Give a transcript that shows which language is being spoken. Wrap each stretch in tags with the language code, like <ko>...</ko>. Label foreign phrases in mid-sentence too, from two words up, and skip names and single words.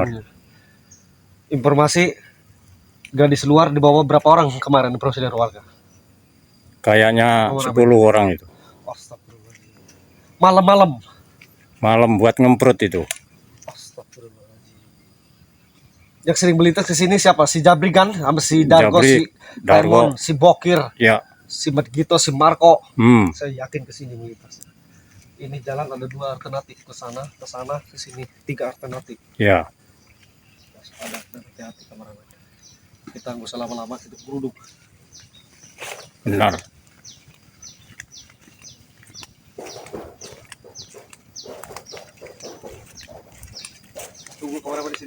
<id>Informasi gadis luar dibawa berapa orang kemarin proses dari warga? Kayaknya 10 orang itu. Malam-malam. Malam buat ngemprut itu. Yang sering melintas ke sini siapa? Si Jabri kan, sama si Dargo, si Dargo, si Bokir, ya, si Medgito, si Marco. Saya yakin ke sini melintas. Ini jalan ada 2 alternatif, ke sana, ke sini 3 alternatif. Ya. Ada hati-hati kameramen. Kita nggak usah lama-lama, kita geruduk. Benar. Tunggu kameramen di sini.</id>